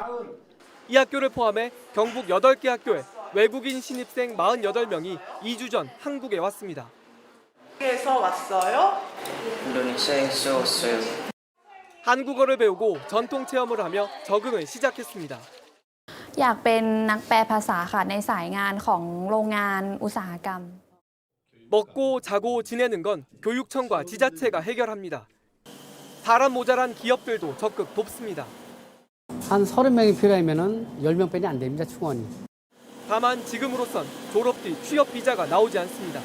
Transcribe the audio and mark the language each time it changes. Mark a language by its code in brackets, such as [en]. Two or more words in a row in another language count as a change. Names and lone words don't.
[ko] 이 학교를 포함해 경북 8개 학교에 외국인 신입생 48명이 2주 전 한국에 왔습니다. 에서 왔어요? 인도네시아에서 왔어요. 한국어를 배우고 전통 체험을 하며 적응을 시작했습니다. [th] อยากเป็นนักแปลภาษาค่ะในสายงานของโรงงานอุตสาหกรรม [ko] 먹고 자고 지내는 건 교육청과 지자체가 해결합니다. 사람 모자란 기업들도 적극 돕습니다. 한 30명이 필요하면 10명 빼니 안 됩니다, 충원이. 다만 지금으로선 졸업 뒤 취업 비자가 나오지 않습니다.